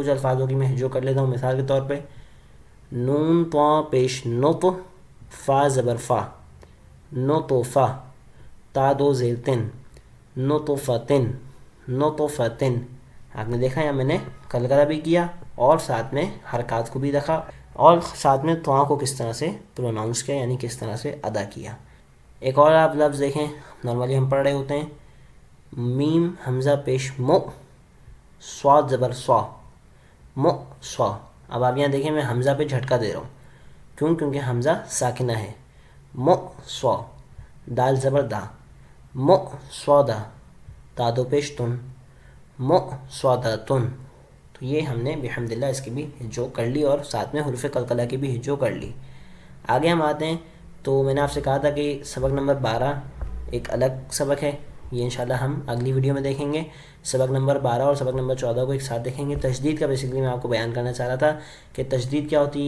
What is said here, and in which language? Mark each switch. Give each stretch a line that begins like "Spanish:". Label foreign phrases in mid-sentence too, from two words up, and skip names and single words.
Urdu: کچھ الفاظوں کی میں ہجو کر لیتا ہوں. مثال کے طور پہ نون طاء پیش نط، فا زبر فا، نطفا، تا دو زیر تن، نطفتن، نطفتن. آپ نے دیکھا یا میں نے قلقلہ بھی کیا اور ساتھ میں حرکات کو بھی دیکھا، اور ساتھ میں طاء کو کس طرح سے پروناؤنس کیا، یعنی کس طرح سے ادا کیا. ایک اور آپ لفظ دیکھیں، نارملی ہم پڑھ رہے ہوتے ہیں، میم حمزہ پیش مو، صاد زبر سوا، مو سوا. اب آپ یہاں دیکھیں میں حمزہ پہ جھٹکا دے رہا ہوں، کیونکہ حمزہ ساکنہ ہے. مو سوا، دال زبر دا، مو سوا دا، تادو پیش تن، مو سودا تن. تو یہ ہم نے
Arabic: بحمد اللہ
Urdu: اس کی بھی ہجو کر لی اور ساتھ میں حروف قلقلہ کی بھی ہجو کر لی. آگے ہم آتے ہیں. تو میں نے آپ سے کہا تھا کہ سبق نمبر 12 ایک الگ سبق ہے، یہ
Arabic: انشاءاللہ
Urdu: ہم اگلی ویڈیو میں دیکھیں گے. سبق نمبر 12 اور سبق نمبر 14 کو ایک ساتھ دیکھیں گے. تشدید کا بیسکلی میں آپ کو بیان کرنا چاہ رہا تھا کہ تشدید کیا ہوتی ہے.